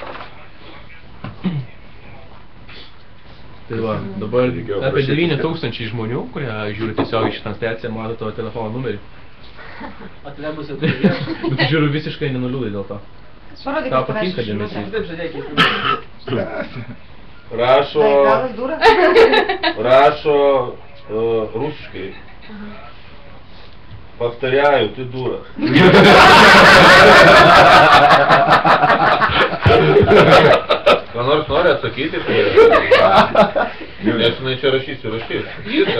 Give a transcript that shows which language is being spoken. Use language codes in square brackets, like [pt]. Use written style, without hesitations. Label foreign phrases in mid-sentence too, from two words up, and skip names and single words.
[lt] Tai va, dabar apie 9000 žmonių, kurie žiūri tiesiog iš transliaciją, mato tavo telefono numerį. O tada bus jau Bet tu žiūriu visiškai nenuliūdai dėl to. Parodyk, Tau kad tavęs patinka žinutė. dėmesys. Taip, žadėkit. Rašo, Tai galas dūra? rašo rusiškai. [ru] Повторяю, ты дура. [lt] Ką nors nori atsakyti? Nes jinai čia rašysiu.